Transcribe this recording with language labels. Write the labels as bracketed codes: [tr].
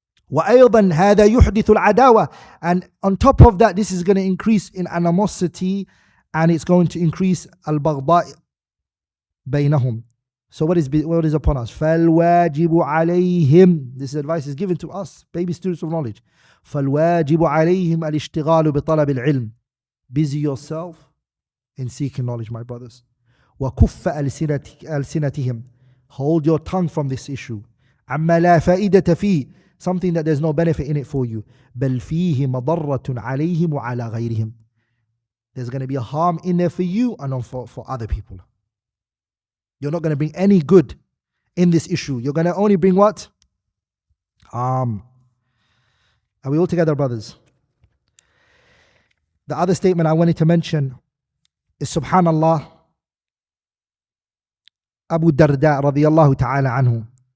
[ar] وأيضا هذا يحدث العداوة. [en] And on top of that, this is going to increase in animosity, and it's going to increase [ar] البغضاء بينهم. [en] So what is upon us? [ar] فالواجب عليهم. [en] This advice is given to us, baby students of knowledge. [ar] فالواجب عليهم الاشتغال بطلب العلم. [en] Busy yourself in seeking knowledge, my brothers. [ar] وكف ألسنتهم. [en] Hold your tongue from this issue. [ar] عما لا فائدة فيه. [en] Something that there's no benefit in it for you. [ar] بل فيه مضرة عليهم وعلى غيرهم. [en] There's going to be a harm in there for you and for other people. You're not going to bring any good in this issue. You're going to only bring what? Are we all together, brothers? The other statement I wanted to mention is subhanallah, Abu Darda radiyallahu ta'ala anhu.